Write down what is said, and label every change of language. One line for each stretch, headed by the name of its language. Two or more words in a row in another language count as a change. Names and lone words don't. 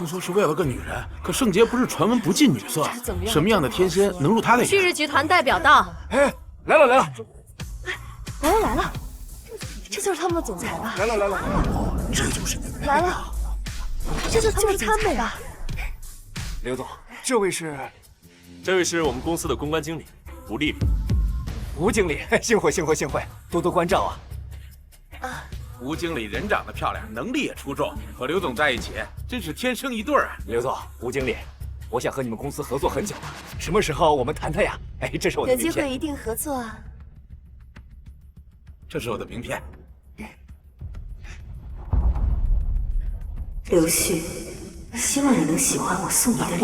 Chinese: 聽說是為了個女人，可盛杰不是傳聞不近女色，什麼樣的天仙能入他的眼？旭日集團代表到。哎，來了。來了，這就是他們的總裁吧？來了，這就是女人。來了，這就是他們吧？劉總，這位是我們公司的公關經理吳麗麗。吳經理，幸會，多多關照啊。吳經理人長得漂亮，能力也出眾，和劉總在一起真是天生一對啊！劉總，吳經理，我想和你們公司合作很久了，什麼時候我們談談呀？哎，這是我的名片。有機會一定合作啊！這是我的名片。劉旭，希望你能喜歡我送你的